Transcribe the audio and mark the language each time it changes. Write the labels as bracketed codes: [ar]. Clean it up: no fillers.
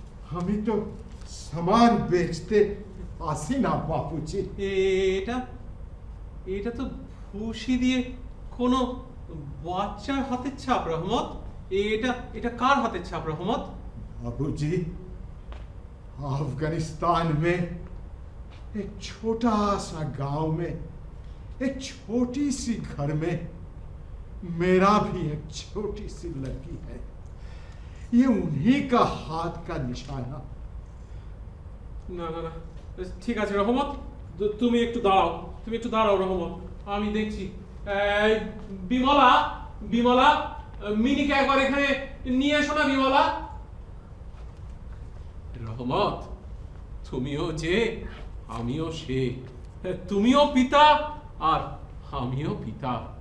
[hi] हमी तो सामान बेचते आसी ना बाबूजी। [bn] এটা এটা তো ভুসি দিয়ে কোনো বাচ্চার হাতের ছাপ রহমত। এটা এটা কার হাতের ছাপ রহমত? [hi] बाबूजी, अफगानिस्तान में एक छोटा सा गांव में एक छोटी सी घर में मेरा भी एक छोटी सी लड़की है। ये उन्हीं का हाथ का निशाना। [bn] না না না, ঠিক আছে রহমত, তুমি একটু দাঁড়াও, তুমি একটু দাঁড়াও রহমত, আমি দেখছি। বিমলা, বিমলা, মিনিকে একবার এখানে নিয়ে এসো না বিমলা। রহমত, তুমিও যে আমিও সে, তুমিও পিতা আর আমিও পিতা।